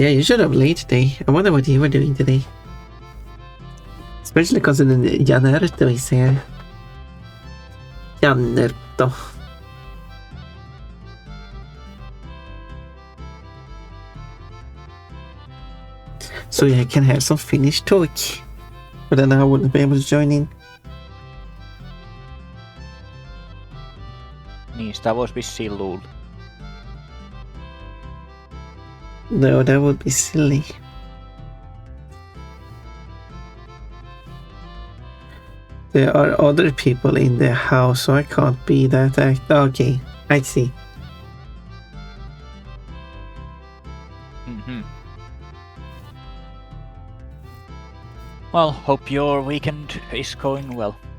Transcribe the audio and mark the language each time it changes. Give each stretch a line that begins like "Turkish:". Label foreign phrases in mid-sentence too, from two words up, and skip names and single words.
English: Yeah, you should have late today. I wonder what you were doing today. Especially because of the Jannertto is here. Jannertto. So yeah, I can have some Finnish talk. But then I wouldn't be able to join in.
Finnish: Niin, sitä vois vissiin luulla.
English: No, that would be silly. There are other people in the house, so I can't be that okay, I see. Well, hope your weekend is going well.